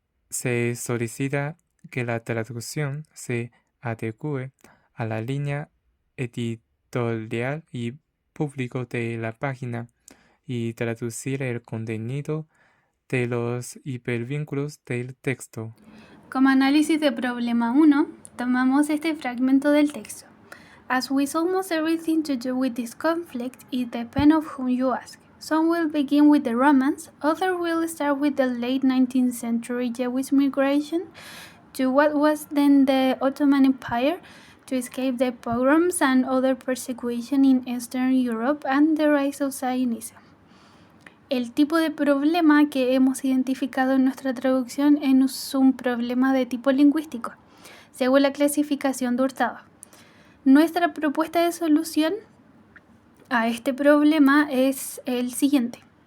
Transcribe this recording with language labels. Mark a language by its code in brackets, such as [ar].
[es] Se solicita que la traducción se adecue a la línea editorial y público de la página y traducir el contenido de los hipervínculos del texto. Como análisis de problema 1, tomamos este fragmento del texto. [en] As with almost everything to do with this conflict, it depends on whom you ask. Some will begin with the Romans, others will start with the late 19th century Jewish migration to what was then the Ottoman Empire to escape the pogroms and other persecution in Eastern Europe and the rise of Zionism. [es] El tipo de problema que hemos identificado en nuestra traducción es un problema de tipo lingüístico, según la clasificación de Hurtado. Nuestra propuesta de solución a este problema es el siguiente.